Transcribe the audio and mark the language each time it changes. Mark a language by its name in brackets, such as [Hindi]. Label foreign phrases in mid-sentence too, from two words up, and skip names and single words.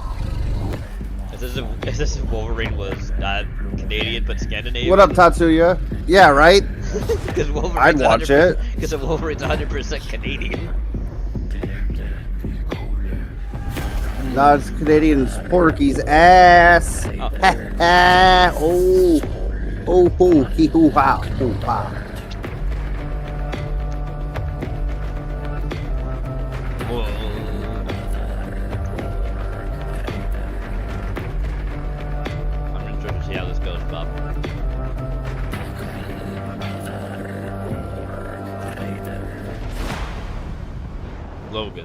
[English] Is this if Wolverine was not Canadian but Scandinavian? What up, Tatsuya? Yeah, right? I'd watch it. Because Wolverine's 100% Canadian. No, it's Canadian Porky's ass. Oh. Oh, ho, hee, hoo, ha, hoo, ha. I'm interested to see how this goes, Bob. Logan.